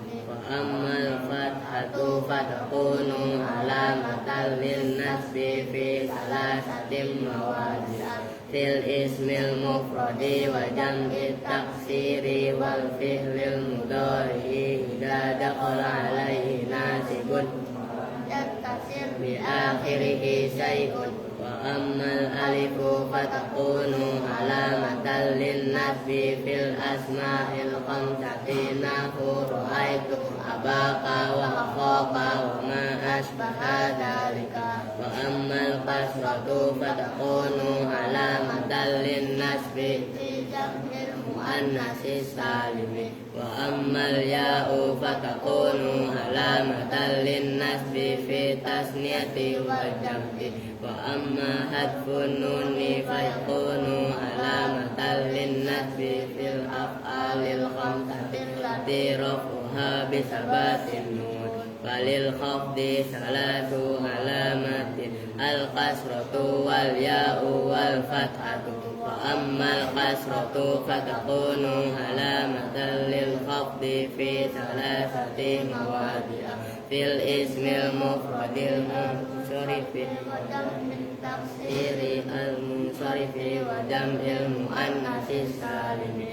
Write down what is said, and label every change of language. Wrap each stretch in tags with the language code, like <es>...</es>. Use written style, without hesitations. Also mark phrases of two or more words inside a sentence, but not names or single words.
<ar>وأما الفتحة فتكون علامة للنصب في ثلاثة مواضع في الاسم المفرد وجمع التكسير والفعل المضارع إذا دخل عليه ناصب يتصل بآخره شيء. وأما الألف فتكون علامة للنصب في الأسماء الخمسة نحو رأيت أباك وأخاك وما أشبه ذلك. وأما الكسرة فتكون علامة للنصب في جمع المؤنث السالم. وأما الياء فتكون علامة للنصب في التثنية والجمع. وأما حذف النون فيكون علامة للنصب في الأفعال الخمسة التي رفعها بثبات النون. وللخفض ثلاث علامات الكسرة والياء والفتحة. وأما الكسرة فتكون علامة للخفض في ثلاثة مواضع في الاسم المفرد المنصرف وجمع التكسير المنصرف وجمع المؤنث السالم.</ar>